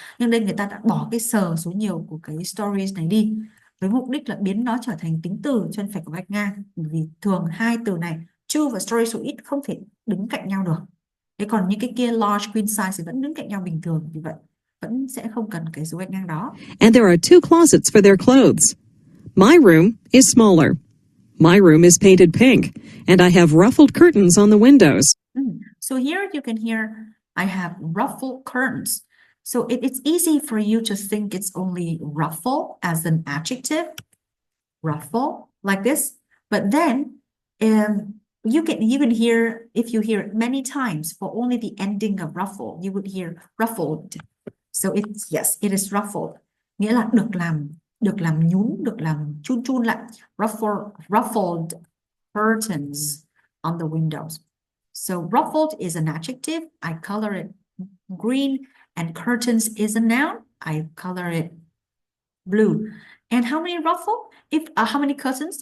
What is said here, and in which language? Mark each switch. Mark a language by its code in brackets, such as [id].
[vi] Nhưng đây người ta đã bỏ cái số nhiều của cái stories này đi với mục đích là biến nó trở thành tính từ cho nên phải có gạch ngang. Vì thường hai từ này two và story số ít không thể đứng cạnh nhau được. Thế còn những cái kia large queen size thì vẫn đứng cạnh nhau bình thường, vì vậy vẫn sẽ không cần cái dấu gạch ngang đó. [en] And there are 2 closets for their clothes. My room is smaller. My room is painted pink, and I have ruffled curtains on the windows. So here you can hear I have ruffled curtains. So it's easy for you to think it's only ruffle as an adjective, ruffle, like this. But then you can hear, if you hear it many times for only the ending of ruffle, you would hear ruffled. So it's, yes, it is ruffled. [vi] Nghĩa là được làm nhún, được làm chun chun lại. [en] Ruffled curtains on the windows. So ruffled is an adjective. I color it green, and curtains is a noun. I color it blue. And how many ruffle? How many curtains?